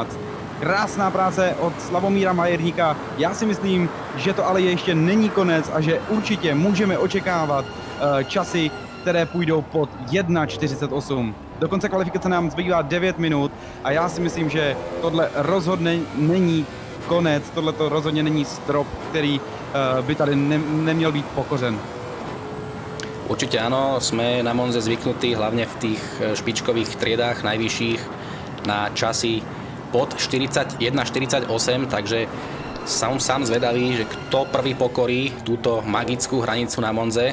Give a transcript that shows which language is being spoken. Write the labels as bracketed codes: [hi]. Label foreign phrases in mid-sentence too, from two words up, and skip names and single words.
[cs] Krásná práce od Slavomíra Majerníka. Já si myslím, že to ale ještě není konec a že určitě můžeme očekávat časy, které půjdou pod 1:48. Do konce kvalifikace nám zbývá 9 minut a já si myslím, že tohle rozhodně není konec, tohle to rozhodně není strop, který by tady neměl být pokořen. [sk] Určite áno, sme na Monze zvyknutí, hlavne v tých špičkových triedách najvyšších, na časy pod 41:48, takže som sám zvedavý, že kto prvý pokorí túto magickú hranicu na Monze.